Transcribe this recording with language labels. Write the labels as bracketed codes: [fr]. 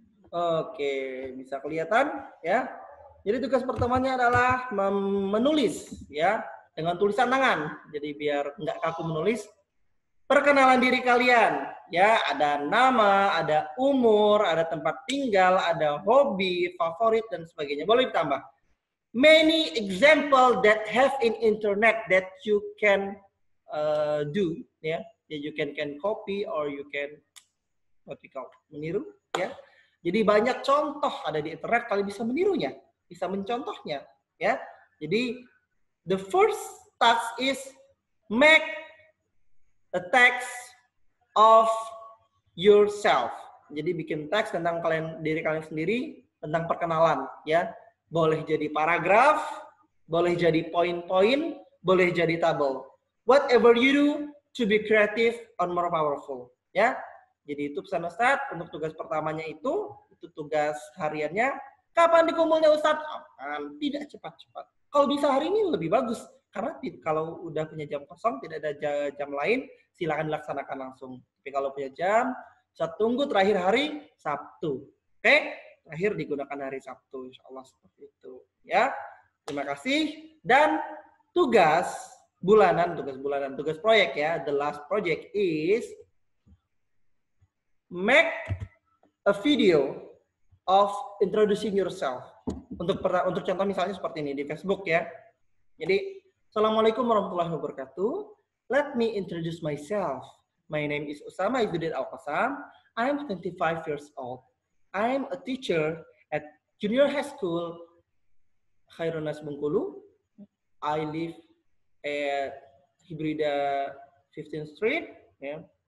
[id] Oke, bisa kelihatan ya. Jadi tugas pertemuannya adalah menulis ya dengan tulisan tangan. Jadi biar nggak kaku menulis. Perkenalan diri kalian, ya, ada nama, ada umur, ada tempat tinggal, ada hobi, favorit, dan sebagainya. Boleh ditambah. [en] Many example that have in internet that you can do, ya, you can copy or you can what we call [id] meniru, [en] ya. [id] Jadi banyak contoh ada di internet, kalian bisa menirunya, bisa mencontohnya, ya. Jadi [en] the first task is make a text of yourself. [id] Jadi bikin teks tentang diri kalian sendiri, tentang perkenalan, ya. Boleh jadi paragraf, boleh jadi poin-poin, boleh jadi tabel. [en] Whatever you do to be creative and more powerful, ya. [id] Jadi itu pesan Ustadz untuk tugas pertamanya itu tugas hariannya. Kapan dikumpulnya Ustadz? Tidak cepat-cepat. Kalau bisa hari ini lebih bagus. Karena kalau udah punya jam kosong, tidak ada jam lain, silakan dilaksanakan langsung. Tapi kalau punya jam, saya tunggu terakhir hari Sabtu. Oke? Terakhir digunakan hari Sabtu. Insya Allah seperti itu. Ya, terima kasih. Dan tugas bulanan, tugas proyek ya. [en] The last project is make a video of introducing yourself. [id] Untuk contoh misalnya seperti ini di Facebook ya. Jadi Assalamualaikum warahmatullahi wabarakatuh. [en] Let me introduce myself. My name is Usama Izzuddin Al-Qassam. I'm 25 years old. I'm a teacher at Junior High School Khairunas Bengkulu. I live at Hibrida 15th Street. Yeah.